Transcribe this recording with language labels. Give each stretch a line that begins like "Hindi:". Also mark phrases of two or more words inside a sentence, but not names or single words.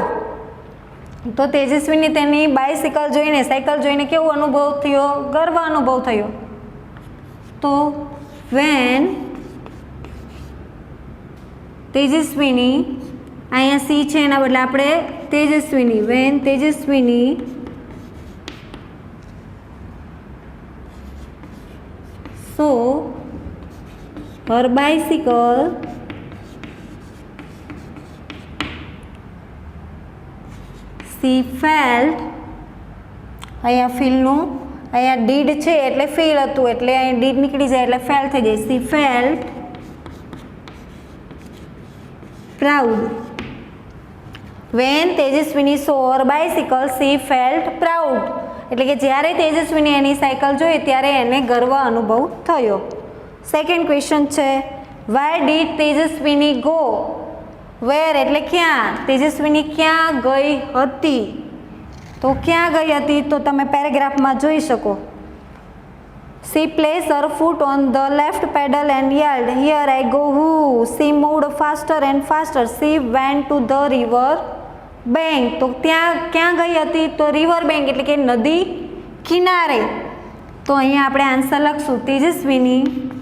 Gujarati: તો તેજસ્વીની તેની બાયસિકલ જોઈને, સાયકલ જોઈને કેવો અનુભવ થયો? ગર્વ અનુભવ થયો. તો વેન તેજસ્વીની, અહીંયા સી છે એના બદલે આપણે તેજસ્વીની, વેન તેજસ્વીની
English: so her bicycle she felt,
Gujarati: અહીંયા ફીલનું, અહીંયા ડીડ છે એટલે ફીલ હતું, એટલે અહીંયા ડીડ નીકળી જાય એટલે ફેલ થઈ જાય.
English: she felt proud. when તેજસ્વીની saw her bicycle she felt proud.
Gujarati: એટલે કે જ્યારે તેજસ્વીની એની સાયકલ જોઈ ત્યારે એને ગર્વ અનુભવ થયો.
English: second question છે, why did Tejaswini go?
Gujarati: વેર એટલે ક્યાં? તેજસ્વીની ક્યાં ગઈ હતી? તો ક્યાં ગઈ હતી? તો તમે પેરેગ્રાફમાં જોઈ શકો.
English: She placed her foot on the left pedal and yelled, "Here I go, whoo!" She moved faster and faster. She went to the river bank.
Gujarati: તો ત્યાં ક્યાં ગઈ હતી? તો
English: river bank
Gujarati: એટલે કે નદી કિનારે. તો અહીંયા આપણે આન્સર લખશું, તેજસ્વીની